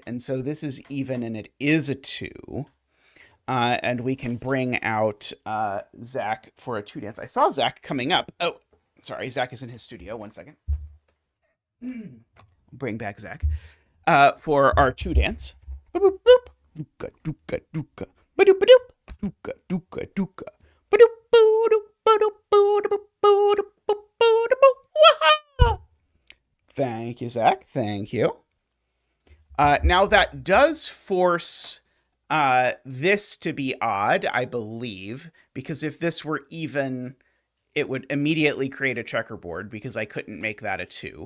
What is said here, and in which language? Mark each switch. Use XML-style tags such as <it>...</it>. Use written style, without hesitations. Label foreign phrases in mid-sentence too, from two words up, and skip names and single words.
<en>And so this is even, and it is a 2. And we can bring out Zach for a 2 dance. I saw Zach coming up. Oh, sorry. Zach is in his studio. 1 second. Bring back Zach for our 2 dance. Boop, boop, boop. Dooka, dooka, dooka. Ba-doop, ba-doop. Dooka, dooka, dooka. Ba-doop, ba-doop, ba-doop, ba-doop, ba-doop, ba-doop, ba-doop. Thank you, Zach. Thank you. Now that does force this to be odd, I believe, because if this were even, it would immediately create a checkerboard because I couldn't make that a 2.</en>